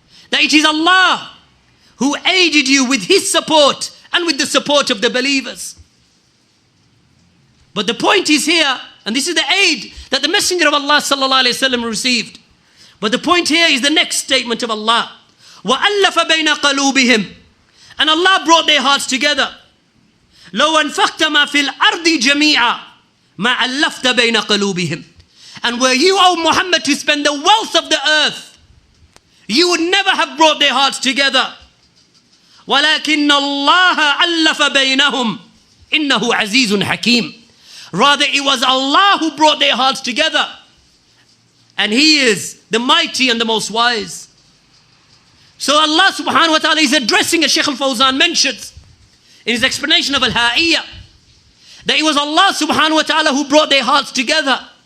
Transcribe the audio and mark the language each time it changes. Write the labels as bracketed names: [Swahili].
[English] That it is Allah who aided you with His support and with the support of the believers. But the point is here, and this is the aid that the Messenger of Allah sallallahu alayhi wa sallam received. But the point here is the next statement of Allah. [Arabic] وَأَلَّفَ بَيْنَ قَلُوبِهِمْ. [English] And Allah brought their hearts together. [Arabic] لو أنفقت ما في الأرض جميعا ما ألفت بين قلوبهم. [English] And were you, O Muhammad, to spend the wealth of the earth, you would never have brought their hearts together. [Arabic] ولكن الله ألف بينهم إنه عزيز حكيم. [English] Rather, it was Allah who brought their hearts together. And He is the mighty and the most wise. So Allah subhanahu wa ta'ala is addressing, as Shaykh al-Fawzan mentions in his explanation of al-Ha'iyah, that it was Allah subhanahu wa ta'ala who brought their hearts together.